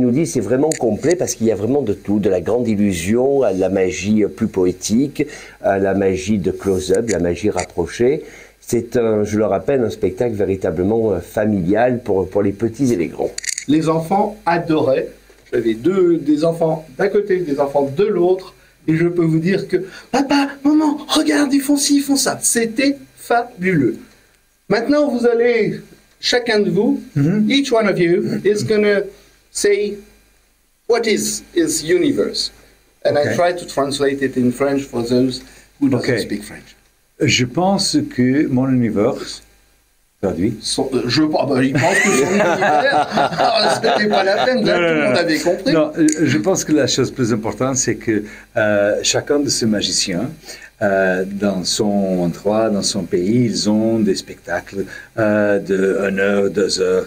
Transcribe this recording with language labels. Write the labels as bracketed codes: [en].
[fr] Il nous dit c'est vraiment complet parce qu'il y a vraiment de tout, de la grande illusion à la magie plus poétique, à la magie de close-up, la magie rapprochée. C'est je le rappelle, un spectacle véritablement familial pour les petits et les grands. Les enfants adoraient. J'avais des enfants d'un côté, des enfants de l'autre, et je peux vous dire que papa, maman, regarde, ils font ci, ils font ça. C'était fabuleux. Maintenant, vous allez, chacun de vous, [en] each one of you is going to say what is his universe. And I try to translate it in French for those who don't speak French. [fr] Je pense que mon univers, traduit. Il pense que son univers, c'était pas la peine, là, tout le monde avait compris. Non, je pense que la chose plus importante, c'est que chacun de ces magiciens, dans son endroit, dans son pays, ils ont des spectacles de 1 heure, 2 heures.